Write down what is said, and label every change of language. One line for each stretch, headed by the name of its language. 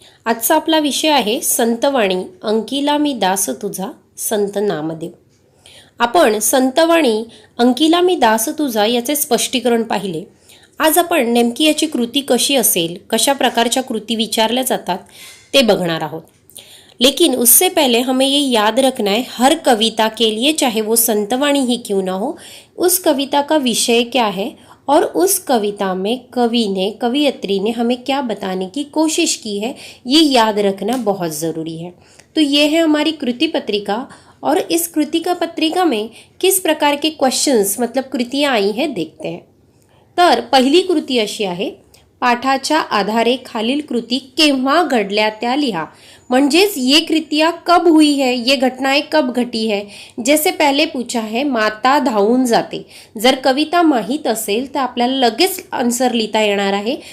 Marathi: आजचा आपला विषय आहे संतवाणी. अंकिला मी दास तुझा, संत नामदेव. आपण संतवाणी अंकिला मी दास तुझा याचे स्पष्टीकरण पाहिले. आज आपण नेमकी याची कृती कशी असेल, कशा प्रकारच्या कृती विचारल्या जातात ते बघणार आहोत.
Hindi: लेकिन उससे पहले हमें ये याद रखना है, हर कविता के लिए, चाहे वो संतवाणी ही क्यों ना हो, उस कविता का विषय क्या है और उस कविता में कवि ने, कवियत्री ने हमें क्या बताने की कोशिश की है, ये याद रखना बहुत ज़रूरी है. तो ये है हमारी कृति पत्रिका. और इस कृतिका पत्रिका में किस प्रकार के क्वेश्चंस, मतलब कृतियाँ आई हैं, देखते हैं.
Marathi: तर पहिली कृती अशी आहे, पाठाच्या आधारे खालील कृती केव्हा घडल्या त्या लिहा.
Hindi: म्हणजेच ये कृतियाँ कब हुई है, ये घटनाएं कब घटी है. जैसे पहले पूछा है,
Marathi: माता धावून जाते. जर कविता माहीत असेल तर आपल्याला लगेच आन्सर लिहिता येणार आहे.